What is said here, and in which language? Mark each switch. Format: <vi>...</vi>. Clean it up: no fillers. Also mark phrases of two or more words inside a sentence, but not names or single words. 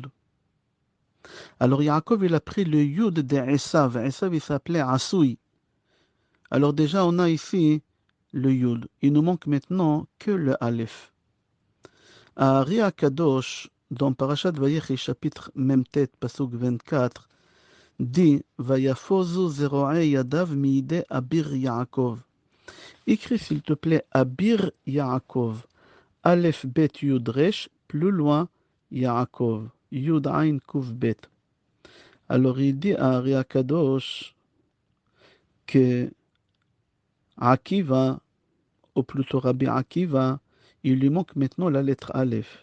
<fr>Alors Yaakov, il a pris le Yud de Esav. Esav, il s'appelait Asoui. Alors déjà, on a ici le Yud. Il nous manque maintenant que le Aleph. À Ari Kadosh, dans Parashat Vayechi, chapitre Memtet, pasuk 24, dit</fr> <he>ويפזו זרעי ידיו מידי אביר יעקב.</he> <fr>Écris s'il te plaît</fr> <he>אביר יעקב. אלף בית יוד ריש,</he> <fr>plus loin Yaakov.</fr> <he>יוד עין קוף בית.</he> <fr>Alors il dit à Ari Kadosh que Akiva, ou plutôt Rabbi Akiva, il lui manque maintenant la lettre Aleph.</fr>